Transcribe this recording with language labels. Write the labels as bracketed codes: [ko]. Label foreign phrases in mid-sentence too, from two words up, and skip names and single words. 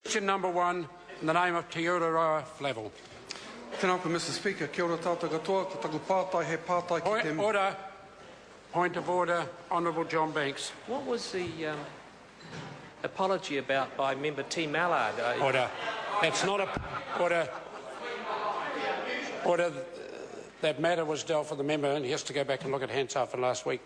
[en] Question number 1, in the name of Ururoa Flavell. [mi] Tēnā koe, [en] Mr. Speaker. [mi] Kia ora tātou katoa, ko taku pātai he pātai ki te... [en] Order. Point of order, Honourable John Banks. What was the apology about by member T. Mallard? Order. That's not a... Order. Order. That matter was dealt with the member, and he has to go back and look at Hansard for last week.